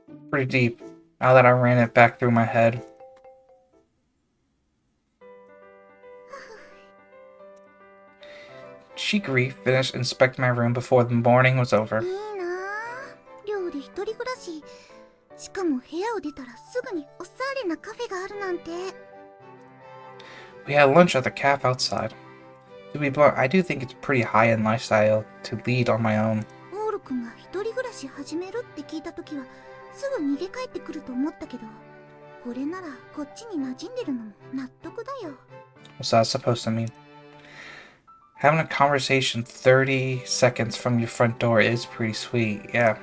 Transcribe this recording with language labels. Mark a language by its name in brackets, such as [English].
[English] Pretty deep, now that I ran it back through my head. Chikuri finished inspecting my room before the morning was over. [Japanese] いいなぁ、寮で一人暮らし。しかも部屋を出たらすぐにおしゃれなカフェがあるなんて。 [English] We had lunch at the cafe outside. To be blunt, I do think it's pretty high-end lifestyle to lead on my own. [Japanese] オール君が一人暮らし始めるって聞いた時はすぐ逃げ帰ってくると思ったけど、これならこっちに馴染んでるのも納得だよ。 [English] What's that supposed to mean? Having a conversation 30 seconds from your front door is pretty sweet, yeah.